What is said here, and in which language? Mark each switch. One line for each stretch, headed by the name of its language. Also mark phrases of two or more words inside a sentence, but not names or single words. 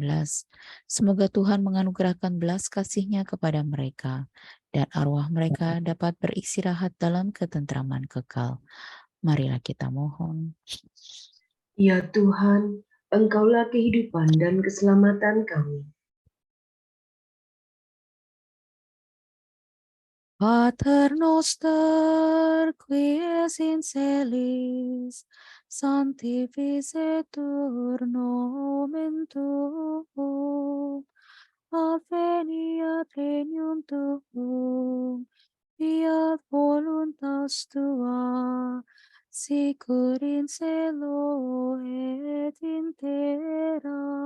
Indonesian: Semoga Tuhan menganugerahkan belas kasih-Nya kepada mereka dan arwah mereka dapat beristirahat dalam ketentraman kekal. Marilah kita mohon. Ya Tuhan, Engkaulah kehidupan dan keselamatan kami.
Latin: Pater noster, qui es in celis, sanctificetur nomen tuum, adveniat regnum tuum, fiat voluntas tua, sicur in cielo et in terra.